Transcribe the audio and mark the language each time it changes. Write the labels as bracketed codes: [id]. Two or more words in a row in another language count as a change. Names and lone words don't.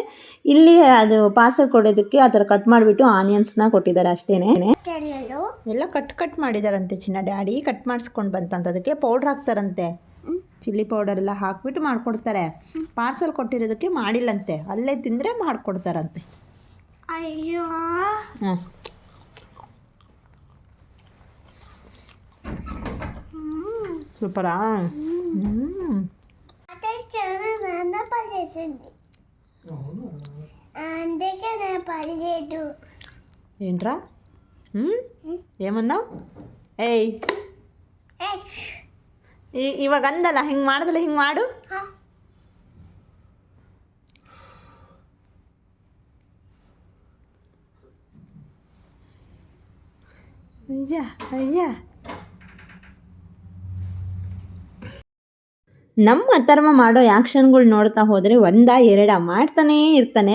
[kn] ಇಲ್ಲಿ ಅದು ಪಾರ್ಸಲ್ ಕೊಡೋದಕ್ಕೆ ಆ ಥರ ಕಟ್ ಮಾಡಿಬಿಟ್ಟು ಆನಿಯನ್ಸ್ನ ಕೊಟ್ಟಿದ್ದಾರೆ ಅಷ್ಟೇ. ಎಲ್ಲ ಕಟ್ ಮಾಡಿದಾರಂತೆ ಚಿನ್ನ. ಡ್ಯಾಡಿ ಕಟ್ ಮಾಡಿಸ್ಕೊಂಡು ಬಂತಂತದಕ್ಕೆ ಪೌಡ್ರ್ ಹಾಕ್ತಾರಂತೆ, ಚಿಲ್ಲಿ ಪೌಡರ್ ಎಲ್ಲ ಹಾಕ್ಬಿಟ್ಟು ಮಾಡಿಕೊಡ್ತಾರೆ. ಪಾರ್ಸಲ್ ಕೊಟ್ಟಿರೋದಕ್ಕೆ ಮಾಡಿಲ್ಲಂತೆ, ಅಲ್ಲೇ ತಿಂದರೆ ಮಾಡಿಕೊಡ್ತಾರಂತೆ. ಅಯ್ಯೋ, [te] సూపరా. అందుకే నేను పడలేదు. ఏంట్రా ఏమన్నావు? [kn] ఏయ్ ಇವಾಗ ಅಂದಲ್ಲ, ಹಿಂಗೆ ಮಾಡಿದಲ್ಲ, ಹಿಂಗೆ ಮಾಡು. ಅಯ್ಯ ನಮ್ಮ ಅಥರ್ವ ಮಾಡೋ ಆ್ಯಕ್ಷನ್ಗಳು ನೋಡ್ತಾ ಹೋದರೆ 1-2 ಮಾಡ್ತಾನೇ ಇರ್ತಾನೆ.